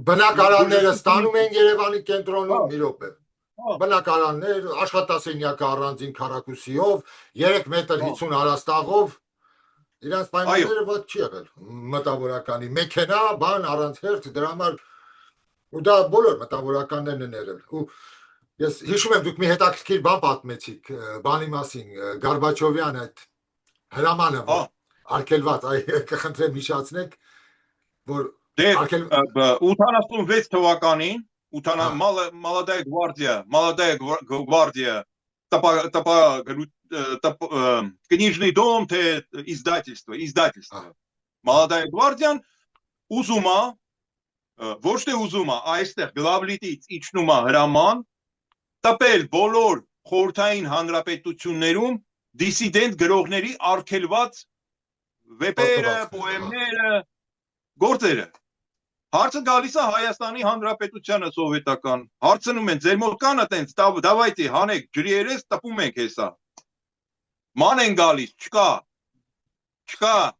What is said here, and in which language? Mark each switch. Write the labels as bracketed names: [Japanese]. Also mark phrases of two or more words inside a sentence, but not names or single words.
[Armenian] բնակարանները ստանում էին Երևանի կենտրոնում մի րոպե։ Բնակարաններ, աշխատասենյակը առանձին քառակուսիով, 3 մետր 50 հարաստաղով, իրանց պայմանները ված չի եղել մտավորականի, մեքենա, բան առանց հերթ, դրա համար ու դա բոլոր մտավորականներն են եղել։ Ու ես հիշում եմ դուք մի հետաքրքիր բան պատմեցիք բանի մասին, Գորբաչովյան այդ հրամանը, որ արգելված, կխնդրեմ հիշացնեք, որ [Russian] 86 թվականին Молодая гвардия, книжный дом, издательство. [Armenian] Молодая гвардия ուզումա, ոչ թե ուզումա, այստեղ գլավլիտից իջնում է հրաման, տպել բոլոր խորհրդային հանրապետություններում դիսիդենտ գրողների արգելված վեպերը, պոեմները, գործերը։ Հարցը գալիս է Հայաստանի Հանրապետությանը սովետական։ Հարցնում են, ձեր մոտ կան այտենց, դավայտի հանեք, ջրի երես տպում ենք հեսա։ Ման են գալիս, չկա։